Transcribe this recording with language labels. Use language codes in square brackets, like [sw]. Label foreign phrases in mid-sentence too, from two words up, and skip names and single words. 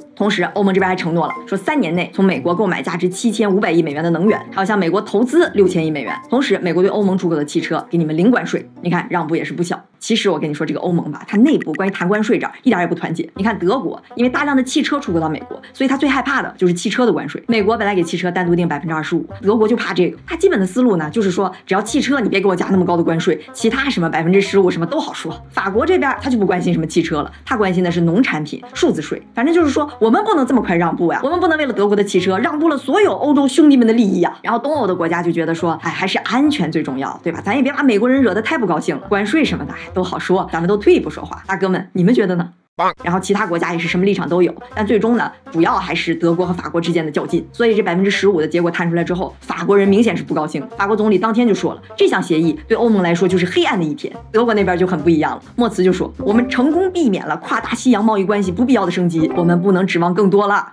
[zh] 同時，歐盟這邊還承諾了，說3年內從美國購買價值7500億美元的能源，還要向美國投資6000億美元。同時，美國對歐盟出口的汽車給你們零關稅，你看讓步也是不小。其實我跟你說，這個歐盟吧，它內部關於談關稅這兒一點也不團結。你看德國，因為大量的汽車出口到美國，所以他最害怕的就是汽車的關稅。美國本來給汽車單獨定25%，德國就怕這個。他基本的思路呢，就是說只要汽車你別給我加那麼高的關稅，其他什麼15%什麼都好說。法國這邊他就不關心什麼汽車了，他關心的是農產品、數字稅。反正就是說我們不能這麼快讓步呀，我們不能為了德國的汽車讓步了所有歐洲兄弟們的利益呀。然後東歐的国家就覺得說，哎，還是安全最重要，对吧？咱也別把美國人惹得太不高興了，關税什麼的都好說，咱們都退一步說話。大哥們，你們覺得呢？然後其他國家也是什麼立場都有，但最終呢，主要還是德國和法國之間的较劲。所以這15%的結果摊出來之後，法國人明顯是不高興。法國總理當天就說了，這項協議對歐盟來說就是黑暗的一天。德國那邊就很不一樣了，默茨就說，我們成功避免了跨大西洋貿易關係不必要的升級，我們不能指望更多了。